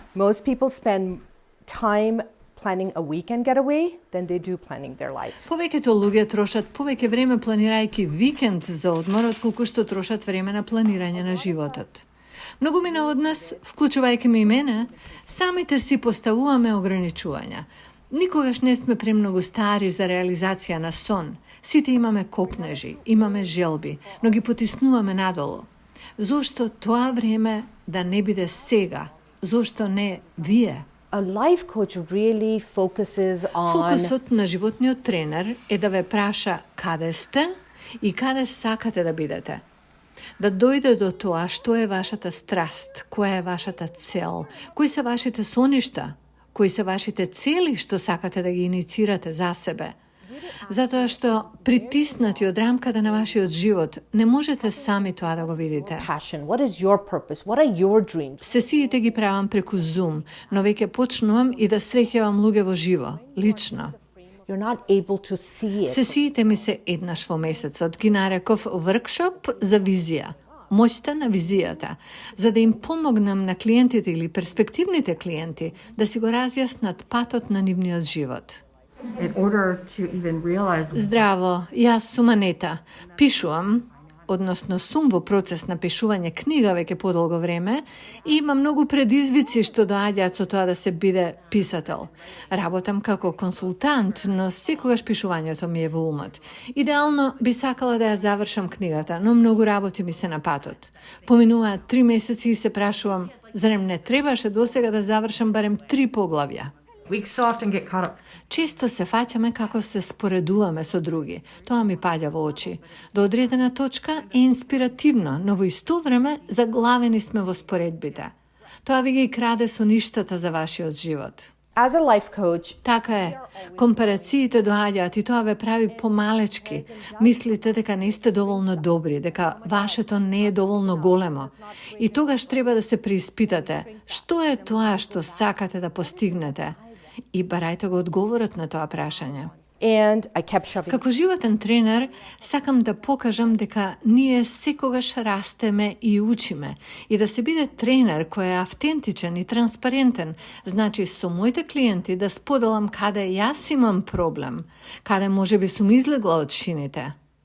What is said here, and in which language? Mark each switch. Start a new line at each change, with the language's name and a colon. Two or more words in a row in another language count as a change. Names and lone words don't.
English: Most people spend time planning a weekend getaway than they do planning their life.
Macedonian: Повеќето луѓе трошат повеќе време планирајќи викенд за одмор, отколку што трошат време на планирање на животот. Многумина од нас, вклучувајќи ме и мене, самите си поставуваме ограничувања. Никогаш не сме премногу стари за реализација на сон. Сите имаме копнежи, имаме желби, но ги потиснуваме надолу. Зошто тоа време да не биде сега? Зошто не вие?
English: A life coach really focuses on
Macedonian: Фокусот на животниот тренер е да ве праша каде сте и каде сакате да бидете. Да дојде до тоа што е вашата страст, која е вашата цел, кои се вашите соништа, кои се вашите цели што сакате да ги иницирате за себе. Затоа што притиснати од рамката на вашиот живот, не можете сами тоа да го видите.
English: passion. What is your purpose? What are your dreams?
Macedonian: Сесиите ги правам преку Zoom, но веќе почнувам и да среќавам луѓе во живо, лично.
English: You're not able to see it.
Macedonian: Сесиите ми се еднаш во месецот, ги нареков workshop за визија. Моќта на визијата, за да им помогнам на клиентите или перспективните клиенти да си го разјаснат патот на нивниот живот.
English: In order to even realize
Macedonian: Здраво, јас сум Анета. Пишувам, односно сум во процес на пишување книга веќе подолго време и има многу предизвици што доаѓаат со тоа да се биде писател. Работам како консултант, но секогаш пишувањето ми е во умот. Идеално би сакала да ја завршам книгата, но многу работи ми се на патот. Поминуваат 3 месеци и се прашувам, зарем не требаше досега да завршам барем 3 поглавја?
English: we so often get caught up.
Macedonian: Често се фаќаме како се споредуваме со други. Тоа ми паѓа во очи. До одредена точка е инспиративно, но во исто време заглавени сме во споредбите. Тоа ви ги краде соништата за вашиот живот.
English: As a life coach,
Macedonian: Така е, компарациите доаѓаат и тоа ве прави помалечки. Мислите дека не сте доволно добри, дека вашето не е доволно големо. И тогаш треба да се преиспитате. Што е тоа што сакате да постигнете? И барајте го одговорот на тоа прашање.
English: and I kept shoving.
Macedonian: Како животен тренер, сакам да покажам дека ние секогаш растеме и учиме. И да се биде тренер кој е автентичен и транспарентен, значи со моите клиенти да споделам каде јас имам проблем, каде може би сум излегла од шините.